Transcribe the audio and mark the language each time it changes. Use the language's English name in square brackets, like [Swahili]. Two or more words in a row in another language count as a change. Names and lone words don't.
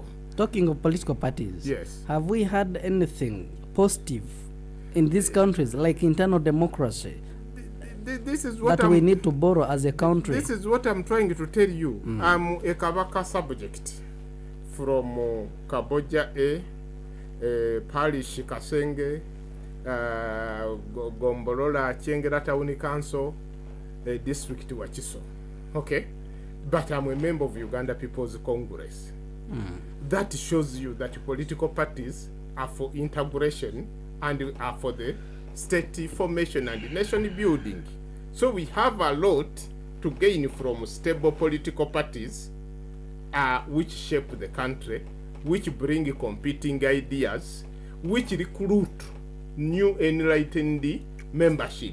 [English] Talking of political parties, yes, have we had anything positive in these countries, like internal democracy, this is what that we need to borrow as a country? This is what I'm trying to tell you. I'm a Kabaka subject from Kaboja Parish Kasenge, Gombolola Chengera Town Council, district Wachiso. Okay, but I'm a member of Uganda People's Congress. That shows you that political parties are for integration and are for the state formation and nation building. So we have a lot to gain from stable political parties which shape the country, which bring competing ideas, which recruit new enlightened membership.